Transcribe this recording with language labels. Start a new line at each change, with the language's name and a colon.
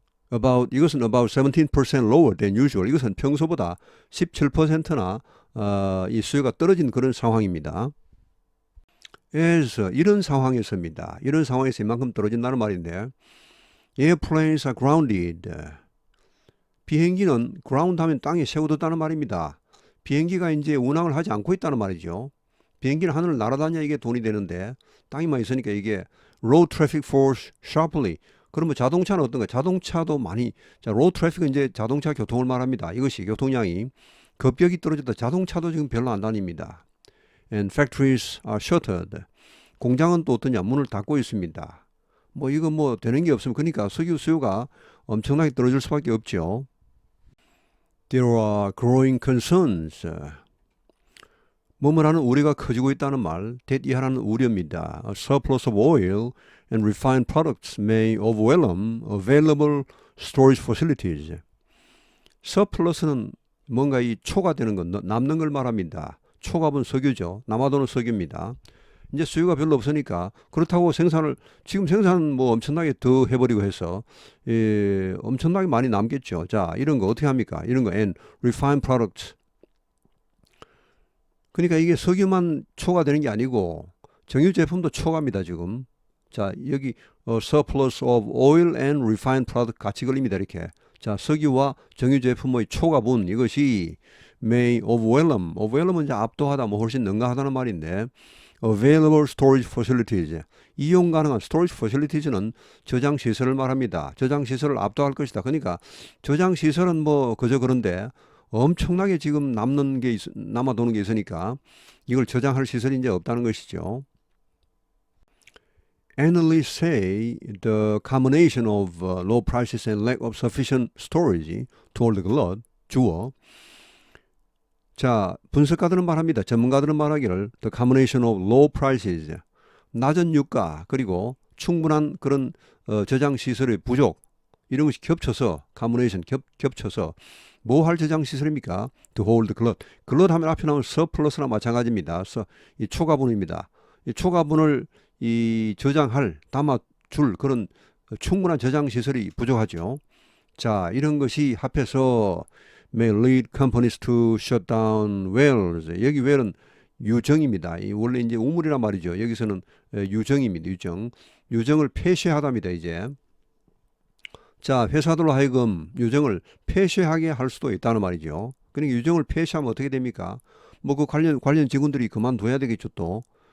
Korean: 이것은
English: about 17% lower than usual.
Korean: 이것은 평소보다 17%나 이 수요가 떨어진 그런 상황입니다. 그래서 이런 상황에서입니다. 이런 상황에서 이만큼 떨어진다는 말인데
English: airplanes are grounded.
Korean: 비행기는 ground 하면 땅에 세워뒀다는 말입니다. 비행기가 이제 운항을 하지 않고 있다는 말이죠. 비행기는 하늘을 날아다녀야 이게 돈이 되는데 땅에만 있으니까 이게
English: road traffic falls sharply.
Korean: 그러면 자동차는 어떤가? 자동차도 많이 road traffic은 이제 자동차 교통을 말합니다. 이것이 교통량이 급격히 떨어졌다. 자동차도 지금 별로 안 다닙니다.
English: And factories are shuttered.
Korean: 공장은 또 어떠냐? 문을 닫고 있습니다. 뭐 이거 뭐 되는 게 없으면 그러니까 석유 수요가 엄청나게 떨어질 수밖에 없죠.
English: There are growing concerns.
Korean: 뭐뭐라는 우려가 커지고 있다는 말, 대이하라는 우려입니다.
English: A surplus of oil and refined products may overwhelm available storage facilities.
Korean: surplus는 뭔가 이 초과되는 것, 남는 걸 말합니다. 초과분 석유죠. 남아도는 석유입니다. 이제 수요가 별로 없으니까 그렇다고 지금 생산 뭐 엄청나게 더 해버리고 해서 엄청나게 많이 남겠죠. 자, 이런 거 어떻게 합니까? 이런 거
English: and refined products.
Korean: 그러니까 이게 석유만 초과되는 게 아니고 정유 제품도 초과입니다 지금. 자, 여기
English: surplus of oil and refined product
Korean: 같이 걸립니다 이렇게. 자, 석유와 정유 제품의 초과분 이것이
English: may overwhelm
Korean: 은 이제 압도하다 뭐 훨씬 능가하다는 말인데
English: available storage facilities.
Korean: 이용 가능한 storage facilities는 저장 시설을 말합니다. 저장 시설을 압도할 것이다. 그러니까 저장 시설은 뭐 그저 그런데 엄청나게 지금 남아도는 게 있으니까 이걸 저장할 시설이 이제 없다는 것이죠.
English: Analysts say the combination of low prices and lack of sufficient storage to hold the glut,
Korean: 주어. 자, 분석가들은 말합니다. 전문가들은 말하기를
English: the combination of low prices,
Korean: 낮은 유가 그리고 충분한 그런 저장 시설의 부족 이런 것이 겹쳐서 combination 겹쳐서 뭐 할 저장 시설입니까?
English: To hold the glut.
Korean: glut 하면 앞에 나오는 surplus나 마찬가지입니다. 이 초과분입니다. 이 초과분을 저장할 담아줄 그런 충분한 저장 시설이 부족하죠. 자, 이런 것이 합해서
English: may lead companies to shut down wells.
Korean: 여기 well은 유정입니다. 원래 이제 우물이란 말이죠. 여기서는 유정입니다. 유정을 폐쇄하답니다. 이제. 자, 회사들로 하여금 유정을 폐쇄하게 할 수도 있다는 말이죠. 그러니까 유정을 폐쇄하면 어떻게 됩니까? 뭐 그 관련 직원들이 그만둬야 되겠죠 또.